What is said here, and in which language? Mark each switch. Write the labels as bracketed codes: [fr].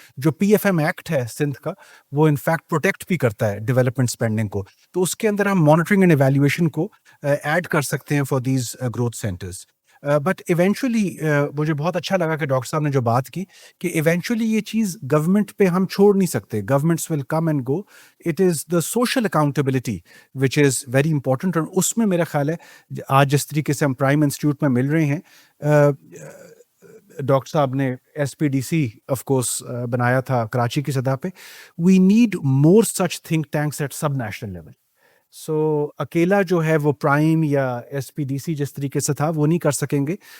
[ur] جو P F M act ہے سندھ کا, وہ انفیکٹ پروٹیکٹ بھی کرتا ہے ڈیولپمنٹ اسپینڈنگ کو, تو اس کے اندر ہم مانیٹرنگ اینڈ ایویلیویشن کو ایڈ کر سکتے ہیں [en] For these growth centres. [ur] But eventually مجھے بہت اچھا لگا کہ ڈاکٹر صاحب نے جو بات کی کہ ایونچولی یہ چیز گورنمنٹ پہ ہم چھوڑ نہیں سکتے. [en] Governments will come and go, it is the social accountability which is very important. [ur] اور اس میں میرا خیال ہے آج جس طریقے سے ہم پرائم انسٹیٹیوٹ میں مل رہے ہیں, ڈاکٹر صاحب نے S P D C of course بنایا تھا کراچی کی سطح پہ. [en] We need more such think tanks at sub national level. [ur] سو اکیلا جو ہے وہ پرائم یا ایس پی ڈی سی جس طریقے سے تھا وہ نہیں کر سکیں گے.